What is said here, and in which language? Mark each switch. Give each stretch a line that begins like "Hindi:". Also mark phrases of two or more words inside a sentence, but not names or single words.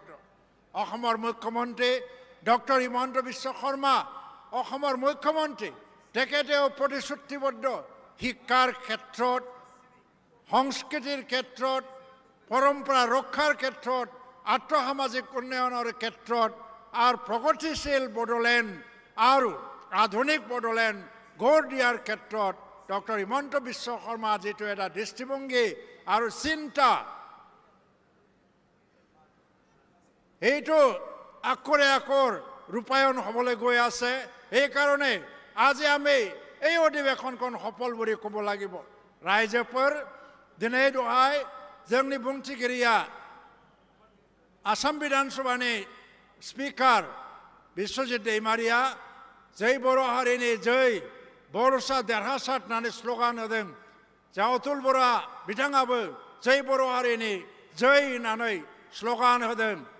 Assamese: অসমৰ মুখ্যমন্ত্ৰী ডক্টৰ হিমন্ত বিশ্ব শৰ্মা অসমৰ মুখ্যমন্ত্ৰী তেখেতেও প্ৰতিশ্ৰুতিবদ্ধ শিক্ষাৰ ক্ষেত্ৰত সংস্কৃতিৰ ক্ষেত্ৰত পৰম্পৰা ৰক্ষাৰ ক্ষেত্ৰত আৰ্থসামাজিক উন্নয়নৰ ক্ষেত্ৰত আৰু প্ৰগতিশীল বড়োলেণ্ড আৰু আধুনিক বড়োলেণ্ড গঢ় দিয়াৰ ক্ষেত্ৰত ডক্টৰ হিমন্ত বিশ্ব শৰ্মা যিটো এটা দৃষ্টিভংগী আৰু চিন্তা এইটো আকৰে ৰূপায়ণ হ'বলৈ গৈ আছে এইকাৰণে আজি আমি এই অধিৱেশনখন সফল বুলি ক'ব লাগিব ৰাইজেফোৰ
Bodo: दिनै दहाय जोंनि बुंथिगिरिया आसाम विधानसभानि स्पिकार बिश्वजित दैमारिया जै बर' हारिनि जै बर'सा देरहासार होननानै स्ल'गान होदों जा अतुल बर'आ बिथाङाबो जै बर' हारिनि जै होननानै स्ल'गान होदों